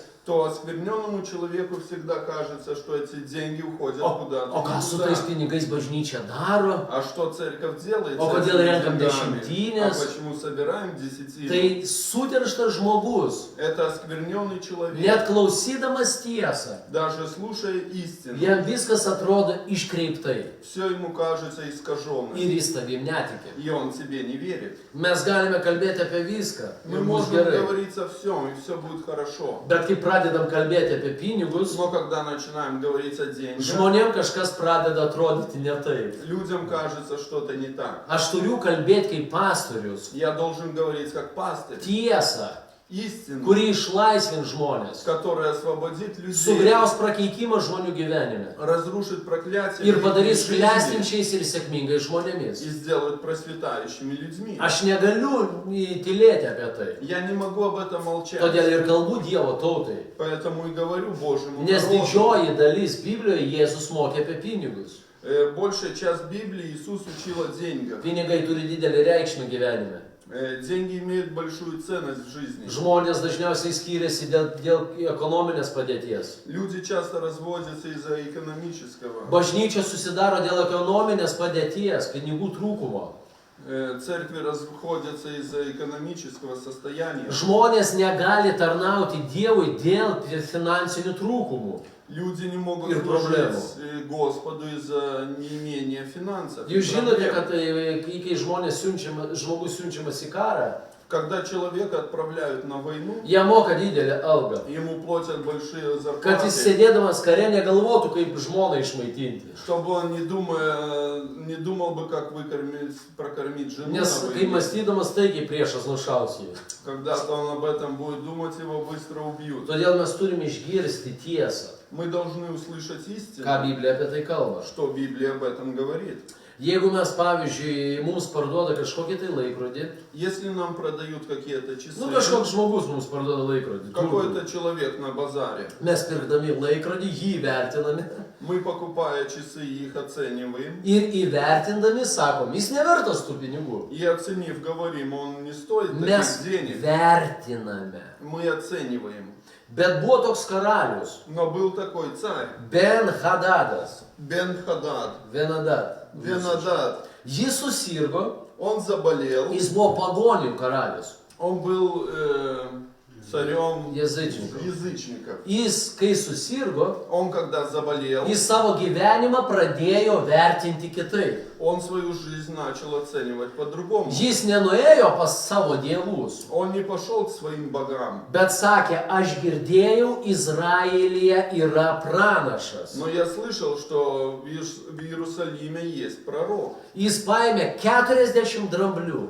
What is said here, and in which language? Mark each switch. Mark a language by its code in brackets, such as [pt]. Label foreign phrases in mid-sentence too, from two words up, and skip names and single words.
[ru] то оскверненному человеку всегда кажется, что эти деньги уходят куда-то. [lt] O ką [ru] не [lt] su [ru] туда. [lt] tais pinigais bažnyčia daro? [ru] А что церковь делает? О, с [lt] kodėl [ru] этими [lt] renkam [ru] деньгами? [lt] dešimtines? [ru] А почему собираем десятину? [lt] Tai suterštas žmogus, [ru] Это оскверненный человек, [lt] net klausydamas tiesą, [ru] даже слушая истину, [lt] jam viskas atrodo iškreiptai [ru] все ему кажется искаженным, [lt] ir jis tavim netiki. [ru] и он тебе не верит. [lt] Mes galime kalbėti apie viską [ru] Мы [lt] ir bus [ru] можем [lt] gerai. [ru] говорить о всем, и все будет хорошо. [lt] Bet kai pradedam kalbėti apie pinigus, [ru] Но когда начинаем говорить о деньгах, [lt] žmonėm kažkas pradeda atrodyti ne taip. [ru] людям кажется что-то не так. [lt] Aš turiu kalbėti kaip pastorius. [ru] Я должен говорить как пастырь. [lt] Tiesą, [ru] Истину, [lt] kuri išlaisvins žmonės. [ru] которая освободит людей, [lt] Sugriaus prakeikimą žmonių gyvenime. [ru] разрушит проклятие [lt] Ir [ru] в их [lt] padarys [ru] жизни [lt] klestinčiais ir sėkmingais žmonėmis. [ru] и сделает просветающими людьми. [lt] Aš negaliu tylėti apie tai. [ru] Я не могу об этом молчать. [lt] Todėl ir kalbu Dievo tautai. [ru] Поэтому и говорю Божьему [lt] Nes [ru] народу. [lt] didžioji dalis Biblijoje Jėzus mokė apie pinigus. [ru] Большая часть Библии Иисус учил о деньгах. [lt] Pinigai turi didelį reikšmę gyvenime. [ru] Деньги имеют большую ценность в жизни. [lt] Žmonės dažniausiai skiriasi dėl ekonominės padėties. [ru] Люди часто разводятся из-за экономического. [lt] Bažnyčia susidaro dėl ekonominės padėties, pinigų trūkumo. [ru] Церкви расходятся из-за экономического состояния. [lt] Žmonės negali tarnauti Dievui dėl finansinių trūkumų. [ru] Люди не могут [lt] Ir [ru] служить Господу из-за неимения финансов. [lt] Jūs žinote, kad kai žmogus siunčiamas į karą, [ru] Когда человека отправляют на войну, [lt] jie moka didelę algą. [ru] ему платят большие [lt] Kad jis [ru] зарплаты, [lt] sėdėdamas kare negalvotų, kaip žmoną išmaitinti. [ru] чтобы он не думал бы, как прокормить жену на [lt] Nes kai [ru] войне. [lt] mąstydamas taigiai priešas nušaus jį. [ru] Когда-то он об этом будет думать, его быстро убьют. [lt] Todėl mes turime išgirsti tiesą, [ru] Мы должны услышать [lt] ką [ru] истину, [lt] Biblija apie tai kalba. [ru] что Библия об этом говорит. [lt] Jeigu mes, pavyzdžiui, mums parduoda kažkokį tai laikrodį, [ru] Если нам продают какие-то часы, [lt] kažkoks žmogus mums parduoda laikrodį, [ru] какой-то человек на базаре, [lt] mes pirkdami laikrodį, jį vertiname [ru] мы, покупая часы, их оцениваем, [lt] ir įvertindami sakom, jis nevertas tų pinigų. [ru] и оценив, говорим, он не стоит [lt] Mes [ru] таких денег. [lt] vertiname. [ru] Мы оцениваем. [lt] Bet buvo toks karalius, [ru] Но был такой царь, [lt] Ben-Hadadas, [ru] Бен-Хадад, [lt] Venadad. Jis susirgo, [ru] он заболел, [lt] jis buvo pagonių karalius, [ru] он был царем [lt] jėzaičininkas. [ru] язычников. [lt] Jis, kai susirgo, [ru] Он, когда заболел, [lt] jis savo gyvenimą pradėjo vertinti kitaip. [ru] он свою жизнь начал оценивать по-другому. [lt] Jis nenuėjo pas savo dievus, [ru] Он не пошел к своим богам. [lt] bet sakė, aš girdėjau, Izraelyje yra pranašas. [ru] Но я слышал, что в Иерусалиме есть пророк. [lt] Jis paėmė 40 dramblių,